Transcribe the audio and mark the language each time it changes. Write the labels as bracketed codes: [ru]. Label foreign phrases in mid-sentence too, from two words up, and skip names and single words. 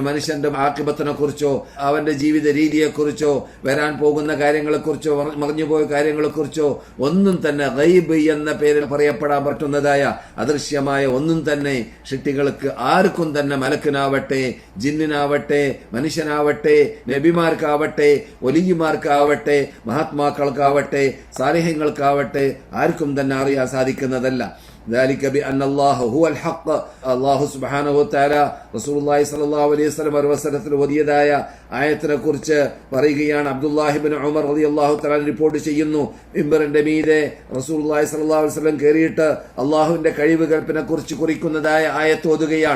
[ml] മനുഷ്യന്റെ ആഖിബത്തിനെ കുറിച്ചോ അവന്റെ ജീവിത രീതിയെക്കുറിച്ചോ വരാൻ പോകുന്ന കാര്യങ്ങളെക്കുറിച്ചോ മറഞ്ഞുപോയ കാര്യങ്ങളെക്കുറിച്ചോ ഒന്നും തന്നെ ഗൈബ് എന്ന പേരിൽ പറയപ്പെടാൻ പറ്റുന്നതായ അദൃശ്യമായ ഒന്നും തന്നെ സൃഷ്ടികൾക്ക് ആർക്കും തന്നെ, മലക്കിനാവട്ടെ, ജിന്നിനാവട്ടെ, മനുഷ്യനാവട്ടെ, നബിമാർക്കാവട്ടെ, വലിയമാർക്കാവട്ടെ, മഹാത്മാക്കൾക്കാവട്ടെ, സാലിഹ്യങ്ങൾക്കാവട്ടെ, ആർക്കും തന്നെ അറിയാൻ സാധിക്കുന്നതല്ല. [ar] ذلك بأن الله هو الحق. الله سبحانه وتعالى رسول الله صلى الله عليه وسلم [ml] വസല്ലത്തിൽ ഓതിയതായ ആയത്തിനെ കുറിച്ച് പറയുകയാണ്. അബ്ദുല്ലാഹി ഇബ്നു ഉമർ [ar] رضي الله تعالى [ml] റിപ്പോർട്ട് ചെയ്യുന്നു, മിമ്പറിന്റെ മീതെ [ar] رسول الله صلى الله عليه وسلم [ml] കേറിയിട്ട് അല്ലാഹുവിന്റെ കഴിവ് കൽപ്പനെ കുറിച്ച് കുറിക്കുന്നതായ ആയത്ത് ഓതുകയാണ്.